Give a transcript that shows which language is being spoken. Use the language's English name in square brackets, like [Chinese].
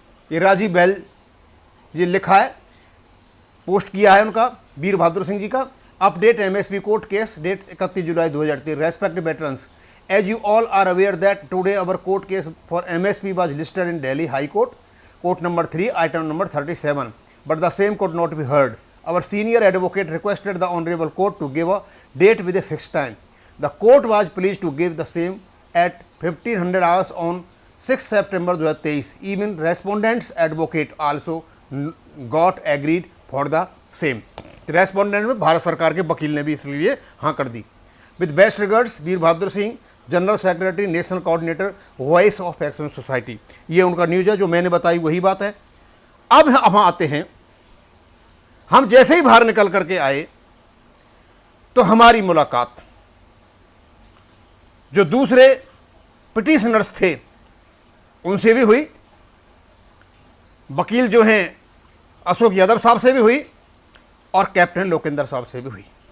[Hindi] ये राजीव बैल जी लिखा है, पोस्ट किया है उनका, वीर बहादुर सिंह जी का। [English] Update MSP court case date 31 July 2023। Respected veterans, as you all are aware that today our court case for MSP was listed in Delhi high court, court number 3, item number 37, but the same could not be heard. Our senior advocate requested the honorable court to give a date with a fixed time. The court was pleased to give the same at 1500 hours on 6 September 2023. Even respondents advocate also got agreed for the same. [Hindi] Respondent में भारत सरकार के वकील ने भी इसलिए हाँ कर दी। [English] with best regards, [Hindi] Veer Bahadur Singh, general secretary, national coordinator, voice of action society. ये उनका न्यूज़ है, जो मैंने बताई वही बात है। अब हम आते हैं, हम जैसे ही बाहर निकल करके आए तो हमारी मुलाकात जो दूसरे पिटिशनर्स थे उनसे भी हुई, वकील जो हैं अशोक यादव साहब से भी हुई और कैप्टन लोकेंद्र साहब से भी हुई।